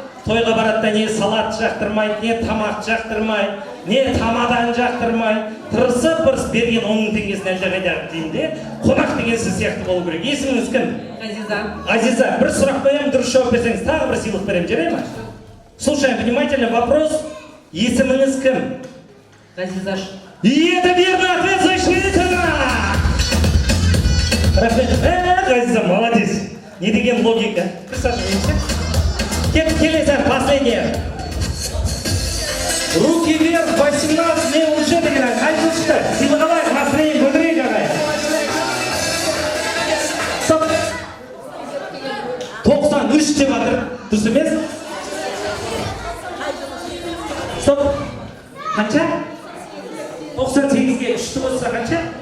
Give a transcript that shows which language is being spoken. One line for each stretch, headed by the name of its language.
Kazakh: Тойға барады да не салат жақтырмайды, не тамақ жақтырмайды, не тамадан жақтырмайды. Тырысып бұрыс берген 10.000 теңгесін әлдеқайда деймде. Қонақ деген сіз сияқты болу керек. Есіміңіз кім? Ғазиза. Ғазиза, бір сұрақ қоямын, дұрыс жауап берсеңіз тағы бір сыйлық беремін, жарай ма?
Russian: Слушаем внимательно вопрос.
Kazakh: Есіміңіз кім? Ғазиза.
Russian: И это верный ответ, зашли-то!
Kazakh: Рахмет. Ғазиза,
Russian: молодец.
Kazakh: Не деген логика.
Russian: Присаживаемся.
Kazakh: Келесі,
Russian: последнее.
Kazakh: Руки вверх, 18 не уже деген ән. Қай жыл шықты? Сыйлық алайық, настроение көтерейік ағай. Стоп. 93 деп жатыр. Дұрыс емес? Стоп. Қанша? 98-ге 3-ті қосса қанша?